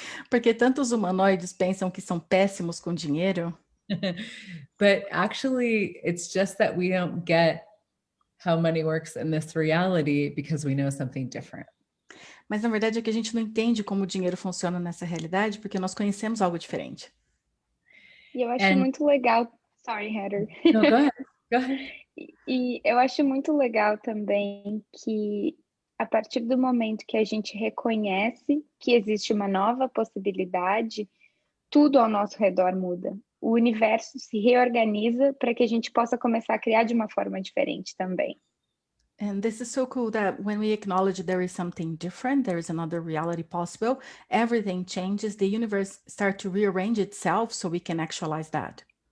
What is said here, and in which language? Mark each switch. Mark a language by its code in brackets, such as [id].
[pt] Porque tantos humanoides pensam que são péssimos com dinheiro. [en] But actually, it's just that we don't get how money works in this reality because we know something different. [pt] Mas na verdade é que a gente não entende como o dinheiro funciona nessa realidade porque nós conhecemos algo diferente. E eu acho muito legal. [en] Sorry, Heather. No, go ahead. Go ahead. [pt] E eu acho muito legal também que a partir do momento que a gente reconhece que existe uma nova possibilidade, tudo ao nosso redor muda. O universo se reorganiza para que a gente possa começar a criar de uma forma diferente também. [en] And this is so cool that when we acknowledge there is something different, there is another reality possible, everything changes, the universe starts to rearrange itself so we can actualize that.